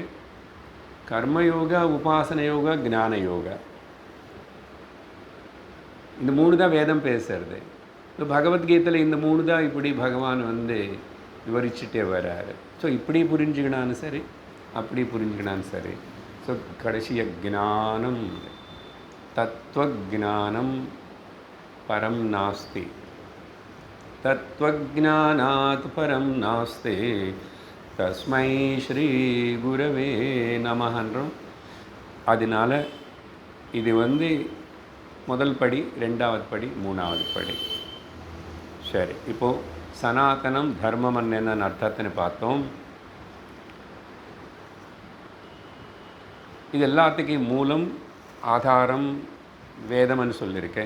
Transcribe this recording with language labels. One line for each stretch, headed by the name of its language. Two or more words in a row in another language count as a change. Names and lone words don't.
Tamil: கர்மயோகா, உபாசன யோகா, ஞான யோகா, இந்த 3 தான் வேதம் பேசுறது. இப்போ பகவத்கீதையில் இந்த 3 தான் இப்படி பகவான் வந்து விவரிச்சுட்டே வர்றாரு. ஸோ இப்படி புரிஞ்சுக்கினாலும் சரி, அப்படி புரிஞ்சுக்கினாலும் சரி. ஸோ கடைசியாக ஞானம்,
Sanskrit: तत्त्वज्ञानं परं नास्ति तत्त्वज्ञानात् परं नास्ति तस्मै श्री गुरवे नमः.
Tamil: அதனால இது வந்து முதல் படி, 2வது படி, 3வது படி. சரி, இப்போது சனாதனம் தர்மம் என்னென்னு அர்த்தத்தின்னு பார்த்தோம். இது எல்லாத்துக்கும் மூலம், ஆதாரம் வேதம்னு சொல்லியிருக்கேன்.